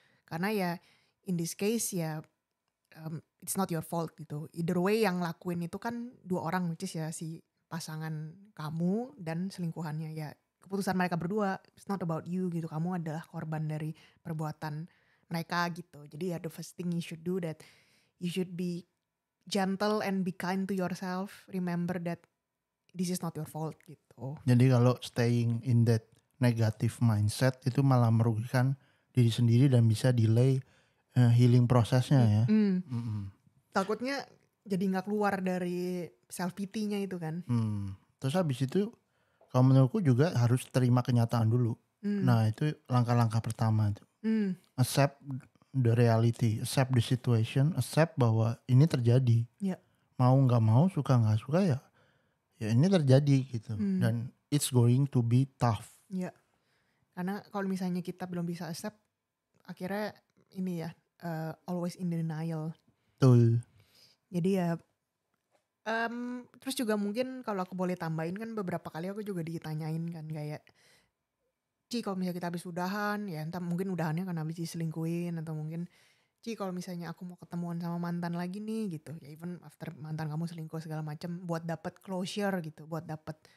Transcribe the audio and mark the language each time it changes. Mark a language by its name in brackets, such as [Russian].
[Indonesian] Karena ya [English] in this case ya it's not your fault gitu. Either way [Indonesian] yang lakuin itu kan dua orang, [English] which is [Indonesian] ya si pasangan kamu dan selingkuhannya. Ya keputusan mereka berdua, [English] it's not about you [Indonesian] gitu. Kamu adalah korban dari perbuatan mereka gitu. Jadi ya [English] the first thing you should do that you should be gentle and be kind to yourself. Remember that this is not your fault gitu. [Indonesian] Jadi kalau [English] staying in that negative mindset [Indonesian] itu malah merugikan diri sendiri dan bisa [English] delay healing [Indonesian] prosesnya ya. Takutnya jadi nggak keluar dari self pity-nya itu kan. Terus habis itu kalau menurutku juga harus terima kenyataan dulu. Nah itu langkah-langkah pertama tuh. [English] Accept the reality, accept the situation, accept [Indonesian] bahwa ini terjadi. Ya. Mau nggak mau, suka nggak suka ya ini terjadi gitu. Dan [English] it's going to be tough. [Indonesian] Ya. Karena kalau misalnya kita belum bisa accept, akhirnya ini ya [English] always in denial. [Indonesian] Betul. Jadi ya terus juga mungkin kalau aku boleh tambahin kan beberapa kali aku juga ditanyain kan kayak Ci kalau misalnya kita habis udahan ya entah mungkin udahannya karena habis diselingkuhin atau mungkin Ci kalau misalnya aku mau ketemuan sama mantan lagi nih gitu ya [English] even after [Indonesian] mantan kamu selingkuh segala macam buat dapat closure gitu, buat dapat